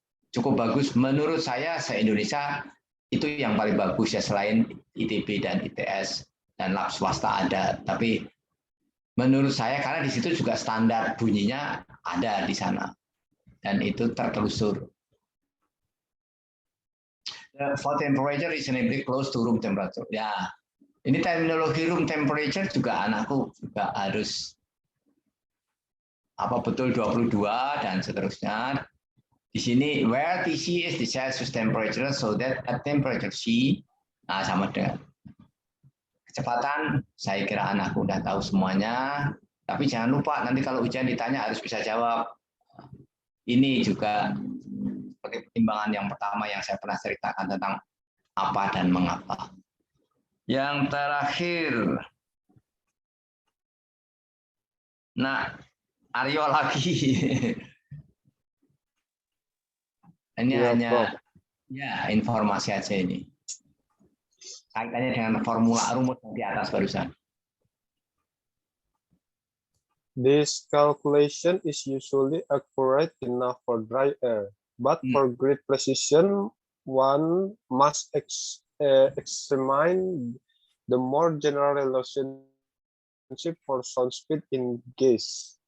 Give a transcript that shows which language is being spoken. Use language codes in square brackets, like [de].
[id] Cukup bagus menurut saya se-Indonesia itu yang paling bagus ya, selain ITB dan ITS dan lab swasta ada, tapi menurut saya karena di situ juga standar bunyinya ada di sana dan itu tertelusur. [en] For temperature reasonably close to room temperature. [id] Ya, ini terminologi room temperature juga anakku juga harus apa betul 22 dan seterusnya. Di sini [en] where TC is the Celsius temperature, so that at temperature C, [id] nah sama dengan kecepatan. Saya kira anakku udah tahu semuanya, tapi jangan lupa nanti kalau ujian ditanya harus bisa jawab. Ini juga sebagai pertimbangan yang pertama yang saya pernah ceritakan tentang apa dan mengapa. Yang terakhir. Nah, Aryo lagi. Ini Ya, hanya Prof. ya informasi aja ini. Kaitannya dengan formula rumus yang di atas barusan. [en] This calculation is usually accurate enough for dry air, but for great precision, one must examine the more general relationship for sound speed in gas.